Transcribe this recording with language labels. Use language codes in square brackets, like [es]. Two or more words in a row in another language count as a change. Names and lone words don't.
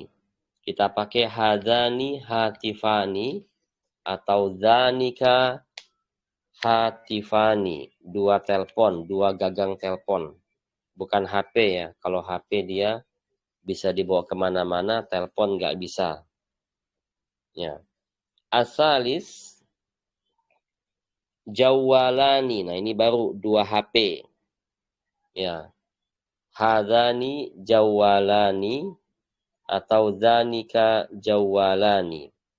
[id] Kita pakai [ar] هذان هاتفان atau ذانك هاتفان. [id] 2 telepon, 2 gagang telepon. Bukan HP ya. Kalau HP dia bisa dibawa kemana-mana, telepon nggak bisa. Ya. Asalis jawalani. Nah, ini baru 2 HP. Ya. [ar] هذان جوالان atau ذانك جوالان.